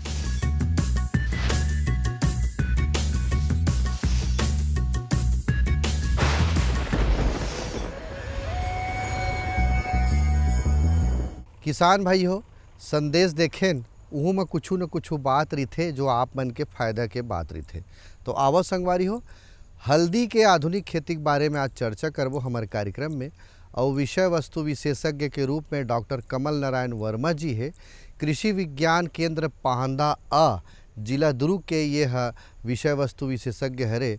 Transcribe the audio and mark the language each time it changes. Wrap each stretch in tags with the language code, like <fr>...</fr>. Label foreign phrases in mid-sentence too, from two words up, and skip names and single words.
<hne>किसान भाई हो, संदेश देखें उहू में कुछ न कुछ बात रही जो आप मन के फायदा के बात रही। तो आवो संगवारी हो, हल्दी के आधुनिक खेती के बारे में आज चर्चा करबो हमारे कार्यक्रम में। और विषय वस्तु विशेषज्ञ के रूप में डॉक्टर कमल नारायण वर्मा जी है, कृषि विज्ञान केंद्र पाहंदा आ जिला दुर्ग के ये विषय वस्तु विशेषज्ञ हरे।</hne>